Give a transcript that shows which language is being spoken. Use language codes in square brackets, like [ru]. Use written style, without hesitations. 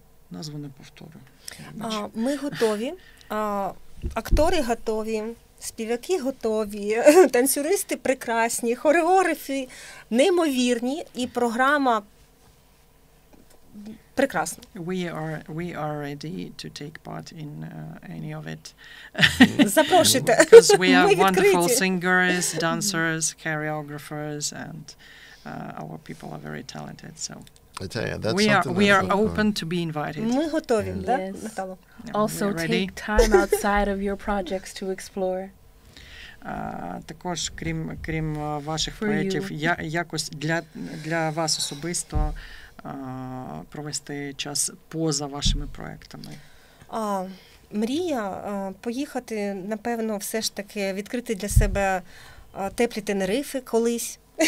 [uk] Назву не повторю. Ми готові, актори готові, співаки готові, танцюристи прекрасні, хореографи неймовірні, і програма прекрасна. [en] We are ready to take part in any of it. [uk] Запрошуйте. [en] Because we are wonderful singers, dancers, choreographers, and our people are very talented. So I tell you, that's we are open to be invited. [uk] Ми готові, да, Натало? [en] Also take time outside of your projects to explore. [uk] Також, крім ваших проєктів, якось для вас особисто провести час поза вашими проєктами. Мрія поїхати, напевно, все ж таки відкрити для себе теплі Тенерифи колись.